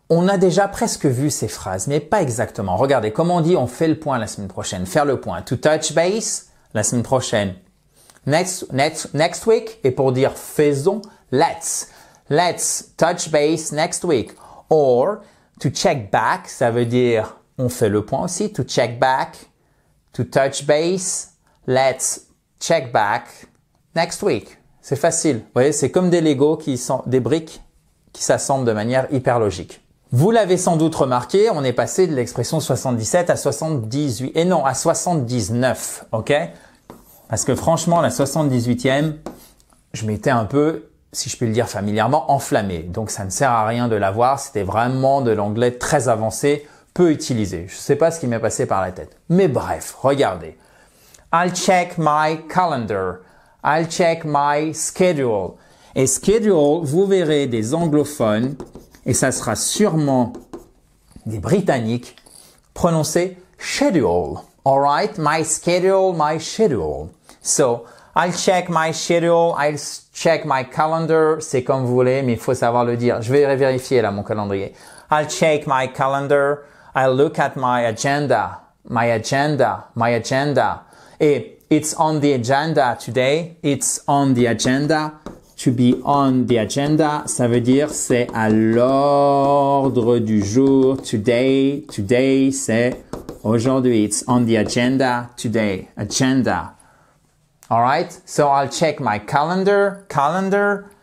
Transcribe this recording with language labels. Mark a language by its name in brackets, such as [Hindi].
[French] On a déjà presque vu ces phrases, mais pas exactement. Regardez, comme on dit, on fait le point la semaine prochaine. Faire le point. To touch base, la semaine prochaine. Next week, et pour dire faisons, [English] let's touch base next week. [French] Or, to check back, ça veut dire on fait le point aussi. [English] To check back, to touch base, let's check back next week. [French] C'est facile. Vous voyez, c'est comme des Lego des briques qui s'assemblent de manière hyper logique. Vous l'avez sans doute remarqué, on est passé de l'expression 77 à 78, et non, à 79, OK? Parce que franchement, la 78e, je m'étais un peu, si je puis le dire familièrement, enflammé. Donc ça ne sert à rien de l'avoir, c'était vraiment de l'anglais très avancé, peu utilisé. Je ne sais pas ce qui m'est passé par la tête. Mais bref, regardez. [English] I'll check my calendar. I'll check my schedule. [French] Et schedule, vous verrez des anglophones, et ça sera sûrement des Britanniques, prononcer schedule. [English] Alright, my schedule, my schedule. So, I'll check my schedule, I'll check my calendar. [French] C'est comme vous voulez, mais il faut savoir le dire. Je vais vérifier là mon calendrier. [English] I'll check my calendar. I'll look at my agenda. My agenda. My agenda. Et it's on the agenda today. It's on the agenda. To be on the agenda, [French] ça veut dire c'est à l'ordre du jour. Today, c'est aujourd'hui. [English] It's on the agenda today. Agenda. Alright? So I'll check my calendar. Calendar.